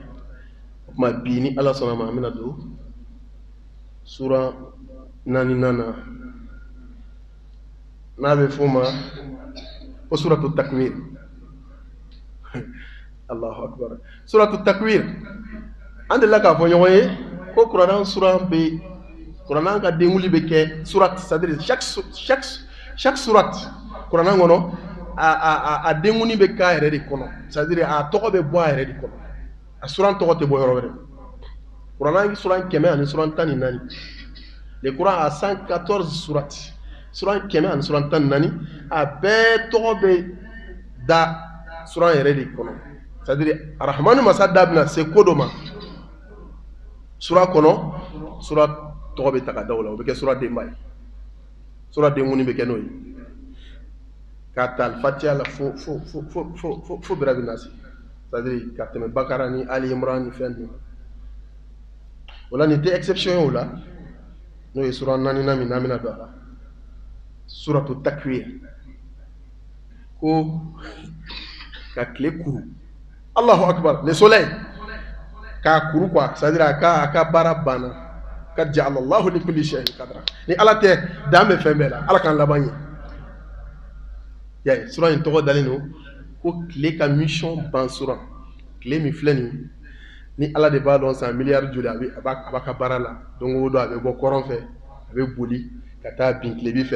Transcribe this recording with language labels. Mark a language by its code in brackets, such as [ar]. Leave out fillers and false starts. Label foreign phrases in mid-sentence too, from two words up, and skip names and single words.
[bm] O tuma bi ni Ala sɔnna ma an bɛna don sura 4nan na n'a bɛ f'o ma ko suratu takwir. [ar] الله أكبر. [bm] Suratu takwir an delila k'a fɔ ɲɔgɔn ye ko kuranna sura bɛ kuranna ka denwuli bɛ kɛ surat, [fr] c'est-à-dire chaque [bm] surat kuranna kɔnɔ a denwuli bɛ k'a yɛrɛ de kɔnɔ, c'est-à-dire a tɔgɔ bɛ bɔ a yɛrɛ de kɔnɔ. A suran tɔgɔ tɛ bɔ yɔrɔ wɛrɛ. Quran sura kɛmɛ ani sura 14. [fr] Le Quran a 114 surati. [bm] Sura kɛmɛ ani sura 14 a bɛɛ tɔgɔ bɛ da sura yɛrɛ de kɔnɔ. C'est-à-dire Arahmanu masa da bɛna se ko dɔ ma sura kɔnɔ, sura tɔgɔ bɛ ta ka da o la, o bɛ kɛ sura denba ye. Sura denkuni bɛ kɛ n'o ye. K'a ta Al-Fatiha la fo Birabi Nasi. C'est-à-dire ka tɛmɛ Bakara ni Ali Imran ni fɛn ninnu. O la nin tɛ exception ye o la, n'o ye sura 4 min n'an bɛna don a la. Suratu Takwir. Ko ka tile kuru. [ar] الله أكبر, [fr] le soleil. [bm] K'a kuru quoi, c'est-à-dire a ka baara banna. [ar] قد جعل الله لكل شيء قدرا. [bm] Ni Ala tɛ dan bɛ fɛn bɛɛ la, Ala k'an laban ye. Y'a sura in tɔgɔ dalen don ko tile ka mission ban sura. Tile min filɛ nin ni Ala de b'a dɔn san miliyari joli a b'a ka baara la. Don o don a bɛ bɔ kɔrɔn fɛ, a bɛ boli ka taa bin tilebi fɛ.